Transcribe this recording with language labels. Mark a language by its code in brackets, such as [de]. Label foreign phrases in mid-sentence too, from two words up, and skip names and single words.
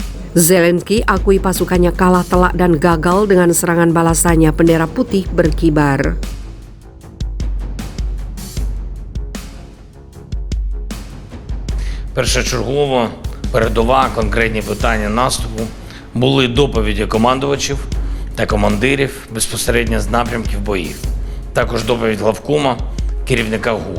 [id] Zelensky akui pasukannya kalah telak dan gagal dengan serangan balasannya, bendera putih berkibar. [uk] Першочергово передова конкретні питання наступу були доповіді командувачів та командирів безпосередньо з напрямків боїв. Також доповідь главкома, керівника ГУР.